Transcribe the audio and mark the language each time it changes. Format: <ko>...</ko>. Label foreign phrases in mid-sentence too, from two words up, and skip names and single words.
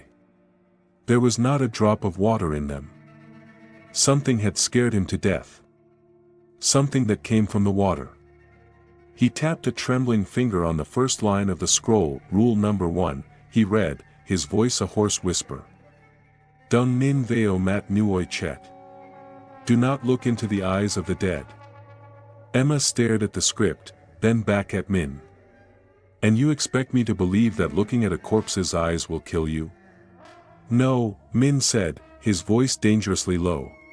<en>There was not a drop of water in them. Something had scared him to death. Something that came from the water. He tapped a trembling finger on the first line of the scroll. Rule number 1, he read, his voice a hoarse whisper.</en> <vi>Dung nin veo mat nuoi chet.</vi> <en>Do not look into the eyes of the dead. Emma stared at the script, then back at Min. And you expect me to believe that looking at a corpse's eyes will kill you? No, Min said, his voice dangerously low.</en>